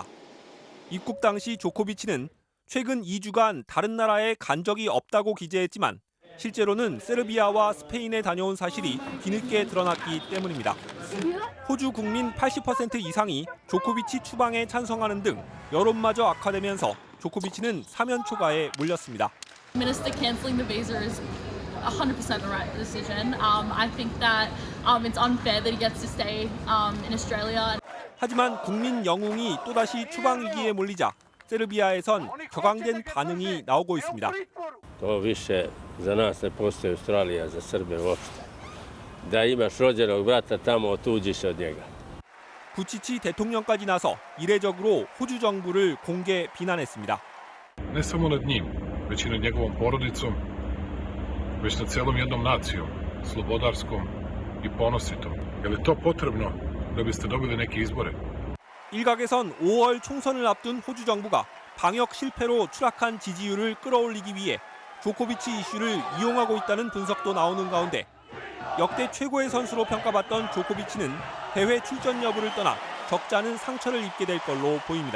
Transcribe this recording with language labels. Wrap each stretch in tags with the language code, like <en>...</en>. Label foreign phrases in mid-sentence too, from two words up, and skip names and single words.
<ko>입국 당시 조코비치는 최근 2주간 다른 나라에 간 적이 없다고 기재했지만 실제로는 세르비아와 스페인에 다녀온 사실이 뒤늦게 드러났기 때문입니다. 호주 국민 80% 이상이 조코비치 추방에 찬성하는 등 여론마저 악화되면서 조코비치는 사면 초과에 몰렸습니다.</ko> <en>Minister cancelling the visa is 100% the right decision. I think that it's unfair that he gets to stay in Australia.</en> <ko>하지만 국민 영웅이 또다시 추방 위기에 몰리자 세르비아에선 격앙된 반응이 나오고 있습니다.</ko> <sr>To više za nas ne postoji Australija za Srbe uopšte. da imaš rođenog brata tamo, otuđiš od njega.</sr> <ko>부치치 대통령까지 나서 이례적으로 호주 정부를 공개 비난했습니다.</ko> <sr>Ne samo nad njim, već i nad njegovom porodicom, već nad celom jednom nacijom, slobodarskom i ponositom. Je li to potrebno da biste dobili neke izbore?</sr> <ko>일각에선 5월 총선을 앞둔 호주 정부가 방역 실패로 추락한 지지율을 끌어올리기 위해 조코비치 이슈를 이용하고 있다는 분석도 나오는 가운데 역대 최고의 선수로 평가받던 조코비치는 대회 출전 여부를 떠나 적지 않은 상처를 입게 될 걸로 보입니다.</ko>